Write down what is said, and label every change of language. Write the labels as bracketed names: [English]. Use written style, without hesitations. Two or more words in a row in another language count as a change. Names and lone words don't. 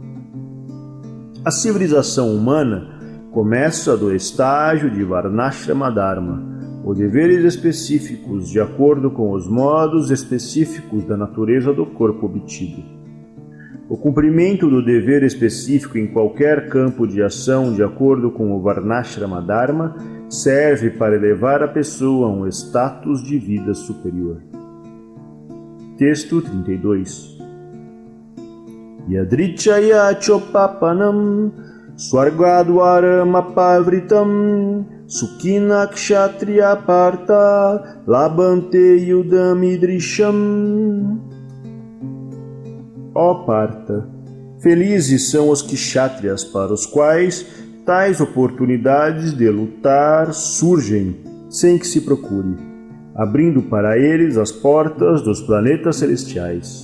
[Portuguese] A civilização humana começa do estágio de [Sanskrit] वर्णाश्रम धर्म, [Portuguese] ou deveres específicos de acordo com os modos específicos da natureza do corpo obtido. O cumprimento do dever específico em qualquer campo de ação de acordo com o [Sanskrit] वर्णाश्रम धर्म [Portuguese] serve para elevar a pessoa a um status de vida superior. Texto 32. [Sanskrit] यदृच्छया चोपपन्नं स्वर्गद्वारम् अपावृतम् सुखिनः क्षत्रियाः पार्थ लभन्ते युद्धम् ईदृशम्. [Portuguese] Ó Parta, felizes são os kshatriyas para os quais tais oportunidades de lutar surgem sem que se procure, abrindo para eles as portas dos planetas celestiais.